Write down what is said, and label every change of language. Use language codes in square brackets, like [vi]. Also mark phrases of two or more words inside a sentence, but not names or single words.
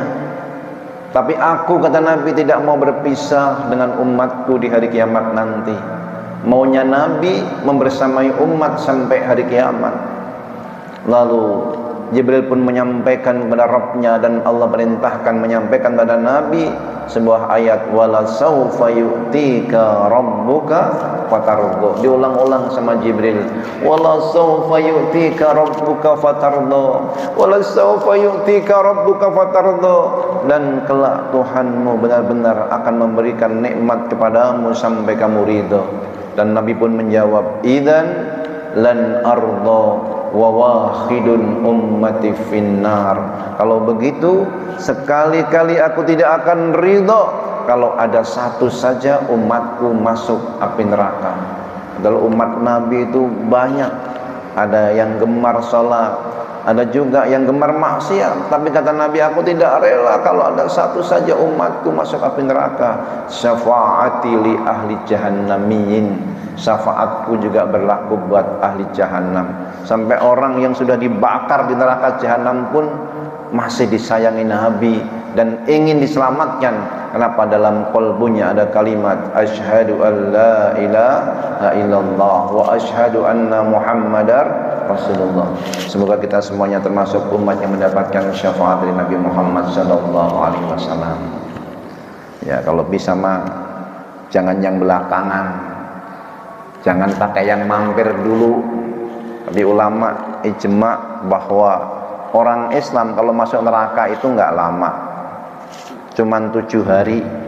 [id] Tapi aku, kata Nabi, tidak mau berpisah dengan umatku di hari kiamat nanti. Maunya Nabi membersamai umat sampai hari kiamat. Lalu Jibril pun menyampaikan kepada Rabbnya, dan Allah perintahkan menyampaikan kepada Nabi sebuah ayat, [ar] ولسوف يعطيك ربك فترضى. [id] Diulang-ulang sama Jibril, [ar] ولسوف يعطيك ربك فترضى, ولسوف يعطيك ربك فترضى. [id] Dan kelak Tuhanmu benar-benar akan memberikan nikmat kepadamu sampai kamu ridho. Dan Nabi pun menjawab, [ar] إذن لن أرضى وواحد أمتي في النار. [id] Kalau begitu, sekali-kali aku tidak akan ridho kalau ada satu saja umatku masuk api neraka. Kalau umat Nabi itu banyak, ada yang gemar sholat, ada juga yang gemar maksiat. Tapi kata Nabi, aku tidak rela kalau ada satu saja umatku masuk api neraka. [ar] شفاعتي لأهل الجهنميين, [id] syafaatku juga berlaku buat ahli jahannam. Sampai orang yang sudah dibakar di neraka jahanam pun masih disayangi Nabi dan ingin diselamatkan. Kenapa? Dalam qalbunya ada kalimat [ar] أشهد أن لا إله إلا الله وأشهد أن محمدا رسول الله. [id] Semoga kita semuanya termasuk umat yang mendapatkan syafaat dari Nabi Muhammad [ar] صلى الله عليه وسلم. [id] Ya, kalau bisa mah jangan yang belakangan, jangan pakai yang mampir dulu. Tapi ulama ijma bahwa orang Islam kalau masuk neraka itu enggak lama, cuman 7 hari.